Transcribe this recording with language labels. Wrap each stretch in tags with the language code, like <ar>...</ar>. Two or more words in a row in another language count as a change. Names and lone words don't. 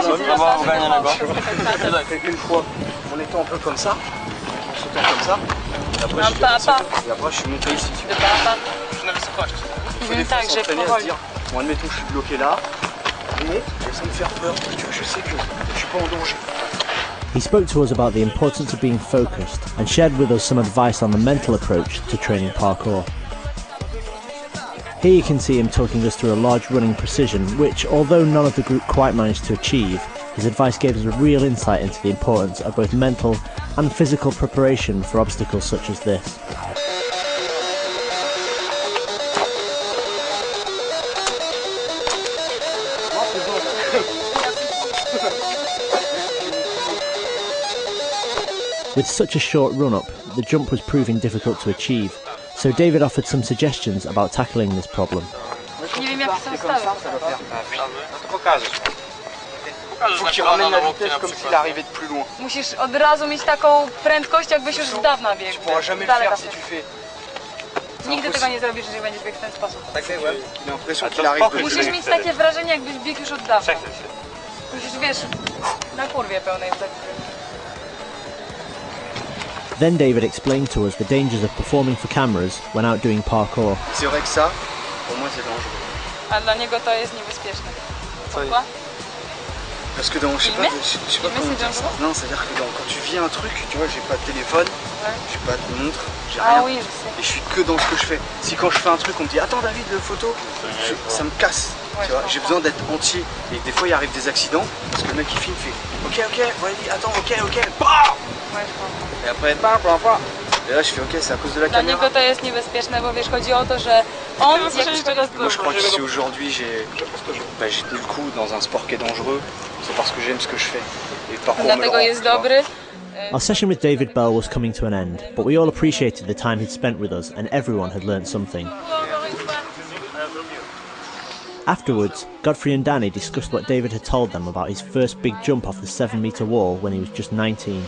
<fr>Une fois, en étant un peu comme ça, en sautant comme ça, et après je suis monté ici. Il faut des fois s'entraîner à se dire, bon admettons je suis bloqué là, mais sans me faire peur, parce que je sais que je suis pas en danger.</fr> <en>He spoke to us about the importance of being focused and shared with us some advice on the mental approach to training parkour. Here you can see him talking us through a large running precision which, although none of the group quite managed to achieve, his advice gave us a real insight into the importance of both mental and physical preparation for obstacles such as this. With such a short run-up, the jump was proving difficult to achieve, so David offered some suggestions about tackling this problem.</en> <fr>Faut qu'il ramène la vitesse comme s'il arrivait de plus loin.</fr> <pl>Musisz od razu mieć taką prędkość, jakbyś już z dawna biegł.</pl> <fr>Tu pourras jamais le faire si tu fais.</fr> <pl>Nigdy tego nie zrobisz, jeżeli będziesz biegł w ten sposób. Musisz mieć takie wrażenie, jakbyś biegł już od dawna. Musisz, wiesz, na kurwie pełnej.</pl> <en>Then David explained to us the dangers of performing for cameras when out doing parkour.</en> <fr>C'est vrai que ça, pour moi c'est dangereux.</fr> <pl>A dla niego to jest niebezpieczne.</pl> <fr>Pourquoi? Parce que dans, je sais pas comment dire ça. Non, c'est-à-dire que quand tu vis un truc, tu vois, j'ai pas de téléphone, j'ai pas de montre, j'ai rien. Ah oui, je sais. Et je suis que dans ce que je fais. Si quand je fais un truc, on me dit attends David, le photo, ça me casse. Ouais, tu vois, j'ai besoin d'être entier. Et des fois, il arrive des accidents parce que le mec qui filme fait ok, vas-y, attends, ok. Ouais, je comprends. Et après, et là, je fais ok, c'est à cause de la</fr> <pl>Dla</pl> <fr>caméra.</fr> <pl>niego to jest niebezpieczne, bo wiesz, chodzi o to, że on jak czegoś</pl> <fr>Moi, je crois que si aujourd'hui j'ai tenu le coup dans un sport qui est dangereux, c'est parce que j'aime ce que je fais. Et le parcours me le</fr> <pl>dlatego</pl> <fr>rend,</fr> <pl>jest</pl> <fr>tu vois.</fr> <pl>dobry.</pl> <en>Our session with David Bell was coming to an end, but we all appreciated the time he'd spent with us and everyone had learnt something. Afterwards, Godfrey and Danny discussed what David had told them about his first big jump off the 7-metre wall when he was just 19.</en>